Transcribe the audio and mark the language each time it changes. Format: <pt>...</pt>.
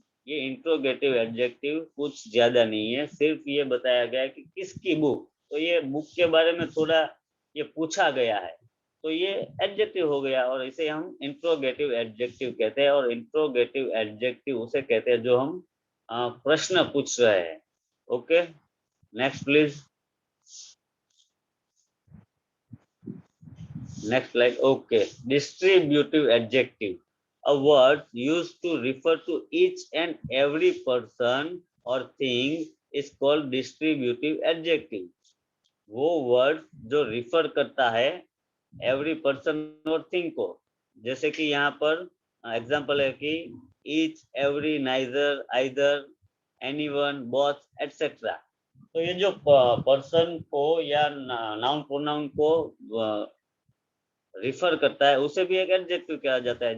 <hi>ये interrogative adjective कुछ ज्यादा नहीं है, सिर्फ ये बताया गया है कि किसकी बुक, तो ये बुक के बारे में थोड़ा ये पूछा गया है तो ये एडजेक्टिव हो गया, और इसे हम इंट्रोगेटिव एडजेक्टिव कहते हैं। और इंट्रोगेटिव एडजेक्टिव उसे कहते हैं जो हम प्रश्न पूछ रहे हैं। Okay, next please, next slide.</hi> <en>Okay, distributive adjective, a word used to refer to each and every person or thing is called distributive adjective।</en> <hi>वो वर्ड जो रिफर करता है एवरी पर्सन और थिंग को, जैसे कि यहाँ पर एग्जांपल है कि each, every, neither, either, anyone, both, etcetera. तो ये जो पर्सन को या नाउन प्रोनाउन को रिफर करता है उसे भी एक एडजेक्टिव कहा जाता है।</hi>